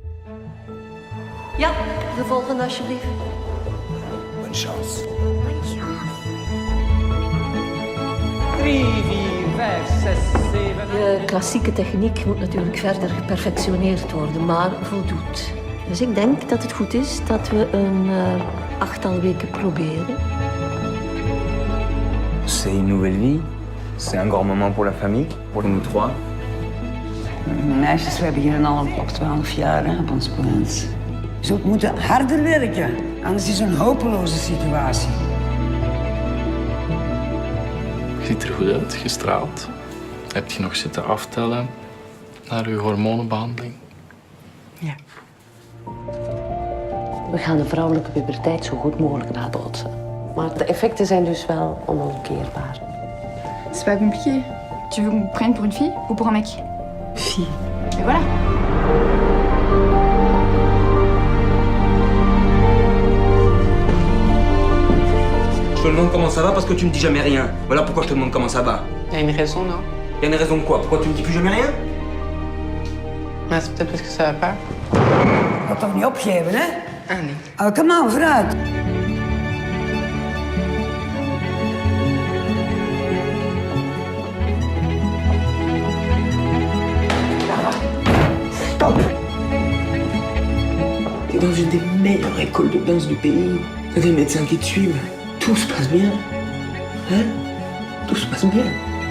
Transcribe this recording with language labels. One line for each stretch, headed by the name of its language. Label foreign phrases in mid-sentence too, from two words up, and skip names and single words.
Dutch: Ja, de volgende alsjeblieft.
French: Bonne chance. 3, 4, 5, 6, 7...
Dutch: De klassieke techniek moet natuurlijk verder geperfectioneerd worden, maar voldoet. Dus ik denk dat het goed is dat we een achttal weken proberen.
French: C'est une nouvelle vie. C'est un grand moment pour la famille, pour nous trois.
Dutch: Meisjes, we hebben hier al op 12 jaar hè, op ons plaats. Je zult moeten harder werken, anders is het een hopeloze situatie. Je ziet er goed uit, gestraald. Heb je nog zitten aftellen naar je hormonenbehandeling? Ja. We gaan de vrouwelijke puberteit zo goed mogelijk nabootsen. Maar de effecten zijn dus wel onomkeerbaar.
French: C'est pas compliqué. Tu veux qu'on me prenne pour une fille ou pour un mec? Fille. Et voilà. Je te demande comment ça va parce que tu me dis jamais rien. Voilà pourquoi je te demande comment ça va. Il y a une raison, non? Il y a une raison de quoi? Pourquoi tu me dis plus jamais rien? C'est peut-être parce que ça va pas.
Dutch: Ga toch niet opgeven, hè? Ah nee. Oh, kom aan, vooruit. Stop!
French: T'es dans une des meilleures écoles de danse du pays. T'as des médecins qui te suivent. Tout se passe bien. Hein? Tout se passe bien.